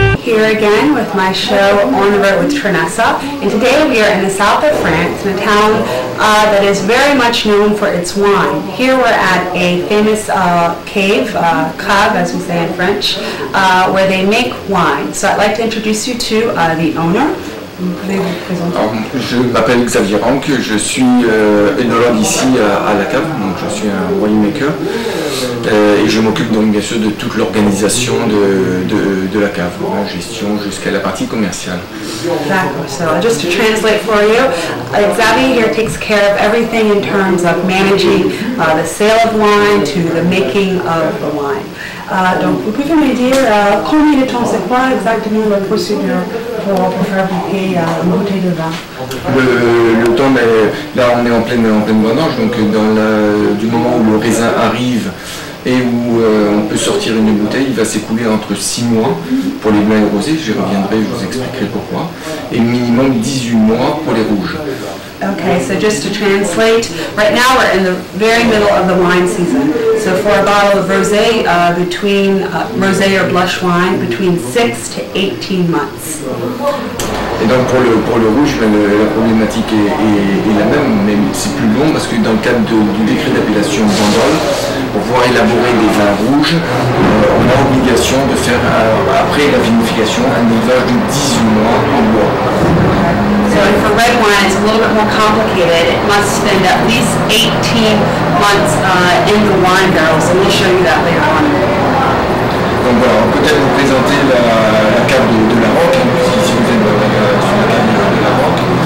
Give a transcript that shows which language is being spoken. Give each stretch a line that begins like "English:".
English: here again with my show On the Road with Trenessa, and today we are in the south of France, in a town that is very much known for its wine. Here we're at a famous cave, cave as we say in French, where they make wine. So I'd like to introduce you to the owner.
French: Alors, je m'appelle Xavier Rank, je suis œnologue ici à la cave, donc je suis un winemaker et je m'occupe donc bien sûr de toute l'organisation de la cave, la gestion jusqu'à la partie commerciale.
English: Exactly. So just to translate for you, Xavier here takes care of everything in terms of managing the sale of wine to the making of the wine.
French: Donc, vous pouvez me dire combien de temps, c'est quoi exactement la procédure pour faire piquer une bouteille de vin? Le temps, là on est en pleine vendange, donc du moment où le raisin arrive et où on peut sortir une bouteille, il va s'écouler entre 6 mois pour les blancs et rosés, j'y reviendrai, je vous expliquerai pourquoi, et minimum 18 mois pour les rouges.
English: Okay, so just to translate, right now we're in the very middle of the wine season. So for a bottle of rosé, rosé or blush wine, between 6 to 18 months.
French: Et donc pour le rouge, la problématique est la même, mais c'est plus long parce que dans le cadre du décret d'appellation Bandol, pour pouvoir élaborer des vins rouges, on a obligation de faire, après la vinification, un élevage de 18 mois en bois.
English: So for red wine, it's a little bit more complicated. It must spend at least 18 months in the wine barrels, and we'll show you that later on.
French: Donc voilà, on peut peut-être vous présenter la cave de la Roque, si vous êtes sur la cave de la Roque.